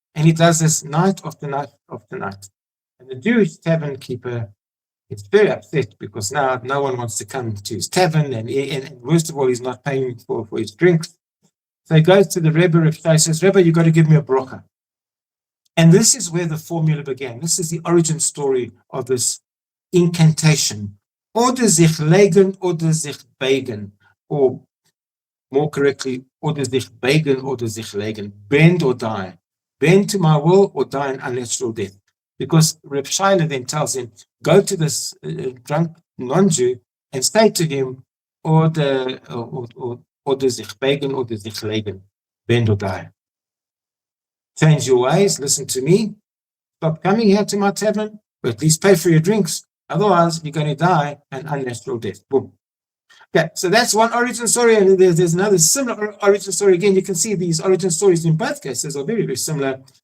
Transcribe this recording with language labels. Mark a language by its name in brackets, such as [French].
[English] And he does this night after night after night. And the Jewish tavern keeper is very upset because now no one wants to come to his tavern, and worst of all, he's not paying for his drinks. So he goes to the Rebbe of Thieves and says, Rebbe, you've got to give me a bracha. And this is where the formula began. This is the origin story of this incantation. [Yiddish] Oder sich legen, oder sich beigen. [English] Or more correctly, [Yiddish] oder sich beigen, oder sich legen. [English] Bend or die. Bend to my will or die an unnatural death. Because Reb Shayele then tells him, go to this drunk non-Jew and say to him, [Yiddish] oder sich beigen, oder sich legen. [English] Bend or die. Change your ways, listen to me, stop coming here to my tavern, or at least pay for your drinks. Otherwise, you're going to die an unnatural death. Boom. Okay, so that's one origin story, and there's another similar origin story. Again, you can see these origin stories in both cases are very, very similar.